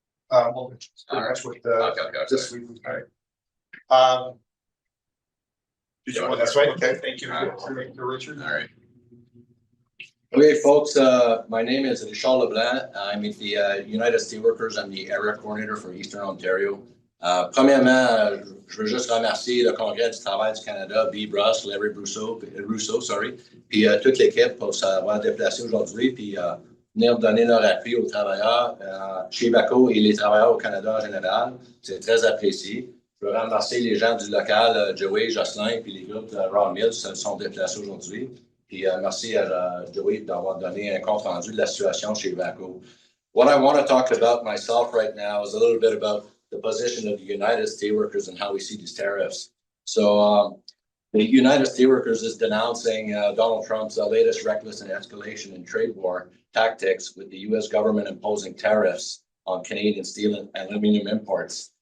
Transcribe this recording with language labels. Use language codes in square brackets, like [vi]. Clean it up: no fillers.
[en] Well, it's pretty much with this week. All right. Did you want That's right. Okay, thank you, All right. Richard. All right. Okay, folks, my name is Richard LeBlanc. I'm with the United Steelworkers. I'm the area coordinator for Eastern Ontario. [fr] Premièrement, je veux juste remercier le Congrès du travail du Canada, Bea Bruske, Larry Rousseau, puis toute l'équipe pour s'avoir déplacé aujourd'hui, puis venir donner leur appui aux travailleurs chez Ivaco et les travailleurs au Canada en général. C'est très apprécié. Je veux remercier les gens du local, Joey, Jocelyn, puis les groupes de Raw Mills qui se sont déplacés aujourd'hui. Puis merci à Joey d'avoir donné un compte rendu de la situation chez Ivaco. [en] What I want to talk about myself right now is a little bit about the position of the United Steelworkers and how we see these tariffs. So the United Steelworkers is denouncing Donald Trump's latest reckless and escalation in trade war tactics with the U.S. government imposing tariffs on Canadian steel and aluminum imports.